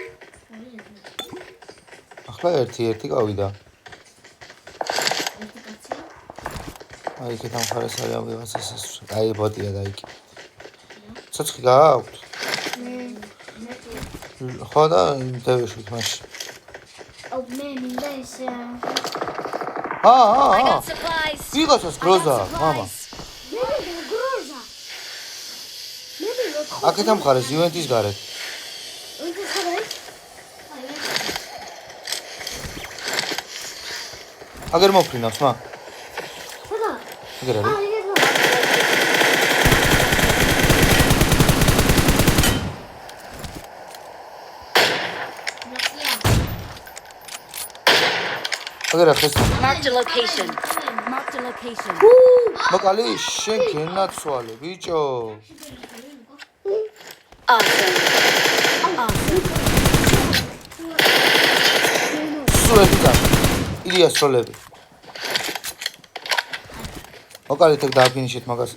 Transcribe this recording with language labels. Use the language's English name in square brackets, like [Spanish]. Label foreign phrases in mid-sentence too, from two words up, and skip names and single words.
[Georgian] ახლა ერთი გავიდა. აი იქეთ ამ ხარეს არის ამ ვიღაცას ეს. აი ბოტია და იქ. ცოცხი გააქვთ? ხო და დევეშვით მაშინ. აუ მე მინდა ეს [English] I got supplies. [Georgian] ვიღაცას გროზა, მამა. მე გროზა. მე ვიღო აქეთ ამ ხარეს ივენტის გარეთ. ეს ხარ? აგერ მოფრინავს მა. ხოდა? აგერ არის. აგერ ახეს. [English] Marked a location. Marked a location. [Georgian] მოკალი შენ გენაცვალე ბიჭო. [English] Awesome. [Georgian] სულ ერთი და ილია სოლები. მოკალი თქ დააფინიშეთ მაგას.